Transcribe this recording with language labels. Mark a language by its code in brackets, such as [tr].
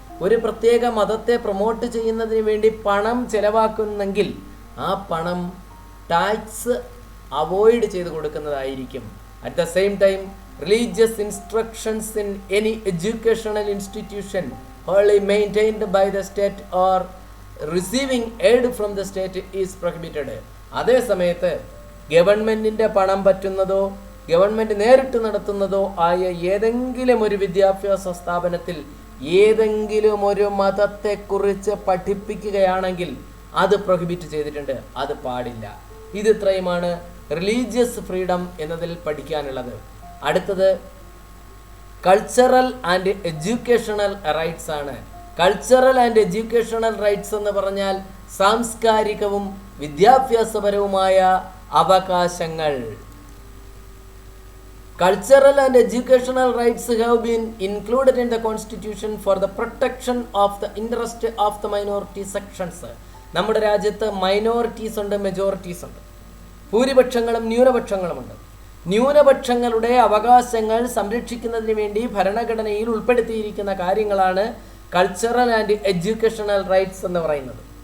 [ml] ഒരു പ്രത്യേക മതത്തെ പ്രൊമോട്ട് ചെയ്യുന്നതിന് വേണ്ടി പണം ചെലവാക്കുന്നെങ്കിൽ ആ പണം ടാക്സ് അവോയ്ഡ് ചെയ്ത് കൊടുക്കുന്നതായിരിക്കും. [en] At the same time, religious instructions in any educational institution wholly maintained by the state or receiving aid from the state is prohibited. [ml] അതേ സമയത്ത് ഗവൺമെൻറ്റിൻ്റെ പണം പറ്റുന്നതോ ഗവൺമെൻറ് നേരിട്ട് നടത്തുന്നതോ ആയ ഏതെങ്കിലും ഒരു വിദ്യാഭ്യാസ സ്ഥാപനത്തിൽ ഏതെങ്കിലും ഒരു മതത്തെക്കുറിച്ച് പഠിപ്പിക്കുകയാണെങ്കിൽ അത് പ്രൊഹിബിറ്റ് ചെയ്തിട്ടുണ്ട്, അത് പാടില്ല. ഇത് ഇത്രയുമാണ് റിലീജിയസ് ഫ്രീഡം എന്നതിൽ പഠിക്കാനുള്ളത്. അടുത്തത് കൾച്ചറൽ ആൻഡ് എഡ്യൂക്കേഷണൽ റൈറ്റ്സ് ആണ്. കൾച്ചറൽ ആൻഡ് എഡ്യൂക്കേഷണൽ റൈറ്റ്സ് എന്ന് പറഞ്ഞാൽ സാംസ്കാരികവും വിദ്യാഭ്യാസപരവുമായ അവകാശങ്ങൾ. [en] Cultural and educational rights have been included in the Constitution for the protection of the interest of the minority sections. [ml] നമ്മുടെ രാജ്യത്ത് മൈനോറിറ്റീസ് ഉണ്ട്, മെജോറിറ്റീസ് ഉണ്ട്, ഭൂരിപക്ഷങ്ങളും ന്യൂനപക്ഷങ്ങളുമുണ്ട്. ന്യൂനപക്ഷങ്ങളുടെ അവകാശങ്ങൾ സംരക്ഷിക്കുന്നതിന് വേണ്ടി ഭരണഘടനയിൽ ഉൾപ്പെടുത്തിയിരിക്കുന്ന കാര്യങ്ങളാണ് കൾച്ചറൽ ആൻഡ് എഡ്യൂക്കേഷണൽ റൈറ്റ്സ് എന്ന് പറയുന്നത്.